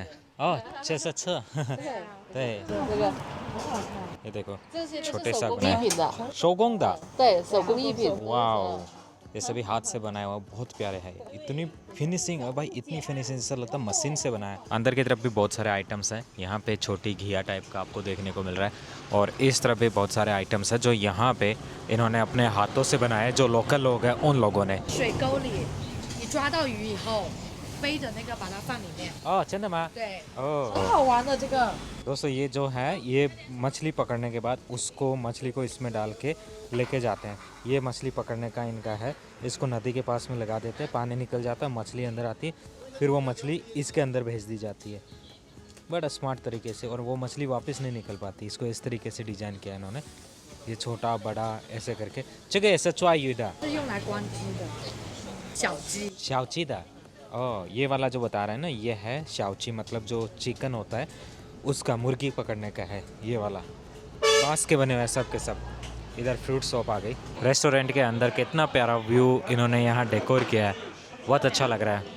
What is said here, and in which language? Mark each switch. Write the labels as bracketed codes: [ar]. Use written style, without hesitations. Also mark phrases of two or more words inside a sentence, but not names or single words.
[hi] ओह अच्छा ये देखो छोटे सा बनाया शोगोंगदा, वाओ, ये सभी हाथ से बनाया हुआ, बहुत प्यारे हैं। इतनी फिनिशिंग है भाई, इतनी फिनिशिंग ऐसा लगता है मशीन से बनाया। अंदर की तरफ भी बहुत सारे आइटम्स हैं। यहाँ पे छोटी घिया टाइप का आपको देखने को मिल रहा है और इस तरफ भी बहुत सारे आइटम्स हैं जो यहाँ पे इन्होंने अपने हाथों से बनाए, जो लोकल लोग हैं उन लोगों ने। [zh] 水沟里，你抓到鱼以后，背着那个把它放里面。 [hi] ओह चंदा माँ, [zh] 对， ओह 很好玩的这个。 [hi] दोस्तों ये जो है ये मछली पकड़ने के बाद उसको मछली को इसमें डाल के लेके जाते हैं। ये मछली पकड़ने का इनका है। इसको नदी के पास में लगा देते हैं, पानी निकल जाता है, मछली अंदर आती है, फिर वो मछली इसके अंदर भेज दी जाती है बड़ा स्मार्ट तरीके से, और वो मछली वापस नहीं निकल पाती। इसको इस तरीके से डिजाइन किया इन्होंने, ये छोटा बड़ा ऐसे करके। चुके ऐसा च्वायुदा [zh] 是用来关鸡的小鸡。 शाओचीदा। [hi] ओह ये वाला जो बता रहे हैं ना, ये है शाओची, मतलब जो चिकन होता है उसका, मुर्गी पकड़ने का है ये वाला। बांस के बने हुए हैं सब के सब। इधर [en] fruit shop [hi] आ गई। रेस्टोरेंट के अंदर कितना प्यारा व्यू इन्होंने यहाँ डेकोर किया है, बहुत अच्छा लग रहा है।